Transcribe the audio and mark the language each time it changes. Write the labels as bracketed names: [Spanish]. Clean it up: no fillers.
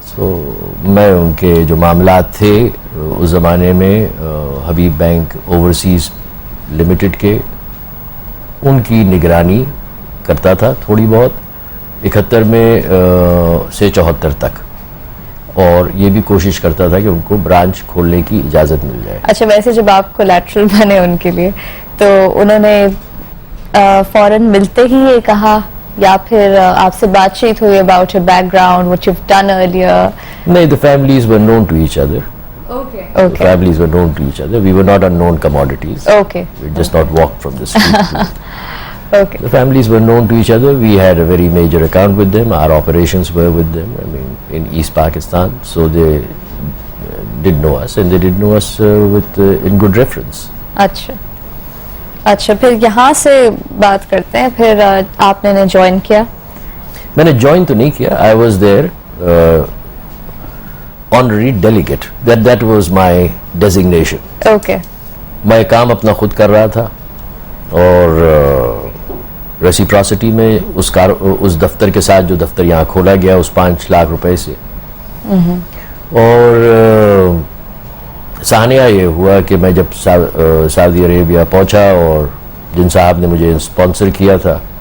[Urdu] تو میں ان کے جو معاملات تھے اس زمانے میں حبیب بینک اوورسیز لمیٹڈ کے, ان کی نگرانی کرتا تھا تھوڑی بہت 71 میں سے 74 تک, اور یہ بھی کوشش کرتا تھا کہ ان کو برانچ کھولنے کی اجازت مل جائے. اچھا, ویسے جب آپ کولیٹرل بنے ان کے لیے تو انہوں نے فوراً ملتے ہی یہ کہا یا پھر آپ سے بات چیت ہوئی [English] About your background what you done earlier? نہیں, the families were known to each other. Okay. The families were known to each other. We were not unknown commodities. Okay. We just not walked from the street. Okay. The families were known to each other. We had a very major account with them. Our operations were with them, I mean, in East Pakistan. So they did know us, and they did know us in good reference. [Urdu] اچھا, پھر یہاں سے بات کرتے ہیں. پھر آپ نے جوائن کیا؟ میں نے جوائن تو نہیں کیا. [English] I was there honorary delegate. That was my designation. Okay. [Urdu] میں کام اپنا خود کر رہا تھا, اور ریسیپراسٹی میں اس دفتر کے ساتھ جو دفتر یہاں کھولا گیا اس 5 لاکھ روپے سے, اور سانحہ یہ ہوا کہ میں جب سعودی عربیہ پہنچا, اور جن صاحب نے مجھے اسپانسر کیا تھا,